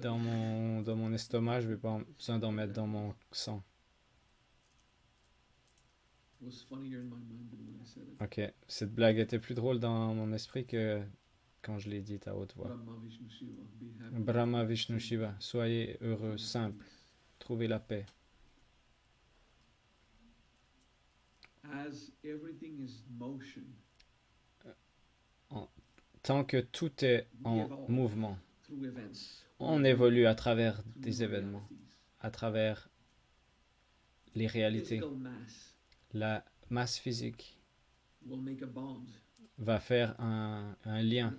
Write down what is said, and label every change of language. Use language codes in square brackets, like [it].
[fr] dans mon estomac, je vais pas besoin d'en mettre dans mon sang. [en] It was funnier in my mind than when I said it. [fr] Ok, cette blague était plus drôle dans mon esprit que quand je l'ai dite à haute voix. [en] Brahma Vishnu Shiva, be happy. [fr] Brahma Vishnu Shiva, soyez heureux, simple, trouvez la paix. [en] As everything is motion, [fr] Tant que tout est en mouvement, [en] through events, [fr] on évolue à travers [en] through [fr] des [en] new [fr] événements, [en] realities. [fr] à travers les réalités. [en] Physical mass [fr] La masse physique [en] will make a bond. [fr] va faire un lien.